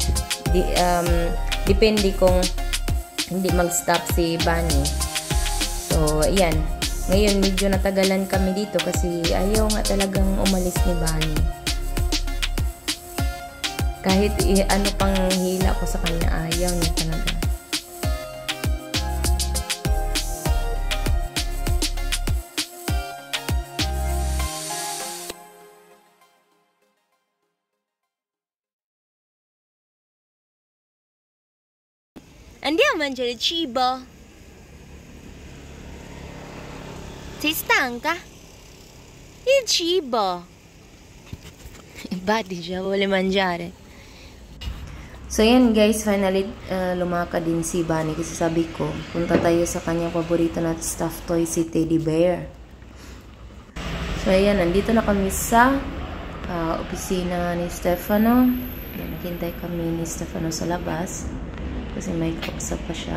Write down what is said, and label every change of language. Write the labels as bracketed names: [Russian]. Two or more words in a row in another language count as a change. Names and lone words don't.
[Filipino] Depende kung hindi mag-stop si Bunny. So, ayan. Ngayon, medyo natagalan kami dito kasi ayaw nga talagang umalis ni Bunny. Kahit pang hila ko sa kanya, ayaw niya talaga. [Italian] Andiamo a mangiare cibo. Sei stanca? Il cibo. [Filipino] Buddy siya, [Italian] vuole mangiare. [Filipino] So, yan guys, finally, lumakad din si Bunny kasi sabi ko, punta tayo sa kanyang paborito na [English] stuffed toy, [Filipino] si Teddy Bear. So, ayan, nandito na kami sa opisina ni Stefano. Naghintay kami ni Stefano sa labas kasi may kausap pa siya.